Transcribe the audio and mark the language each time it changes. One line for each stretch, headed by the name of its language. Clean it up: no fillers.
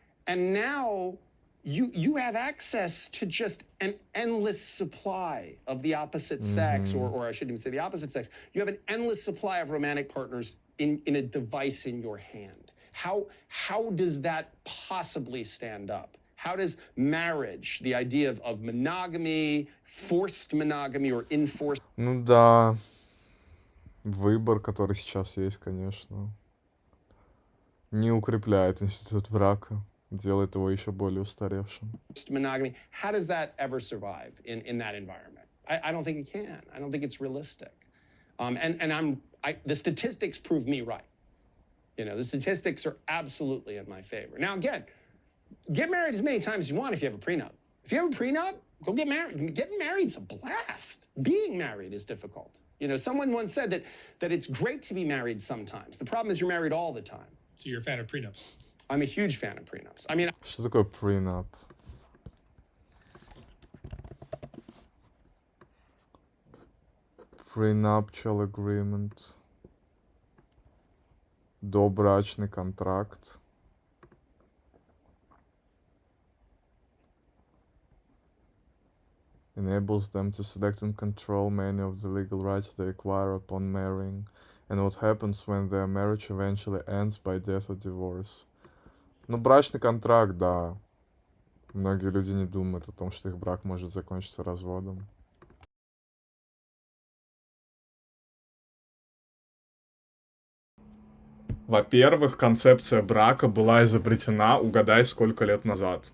English: And now you have access to just an endless supply of the opposite sex, or I shouldn't even say the opposite sex. You have an endless supply of romantic partners in a device in your hand. How does that possibly stand up? How does marriage, the idea of monogamy, forced monogamy or enforced...
Russian: Ну да, выбор, который сейчас есть, конечно, не укрепляет институт брака, делает его еще более устаревшим.
English: monogamy, how does that ever survive in that environment? I don't think it can. I don't think it's realistic. And the statistics prove me right. You know, the statistics are absolutely in my favor. Now, again, get married as many times as you want if you have a prenup. If you have a prenup, go get married. Getting married's a blast. Being married is difficult. You know, someone once said that it's great to be married sometimes. The problem is you're married all the time. So you're a fan of prenups? I'm a huge fan of prenups. I mean...
Russian: Что такое prenup?
English: Prenuptial agreement.
Russian: Добрачный контракт.
English: Enables them to select and control many of the legal rights they acquire upon marrying, and what happens when their marriage eventually ends by death or divorce.
Russian: Ну, брачный контракт, да. Многие люди не думают о том, что их брак может закончиться разводом. Во-первых, концепция брака была изобретена, угадай, сколько лет назад.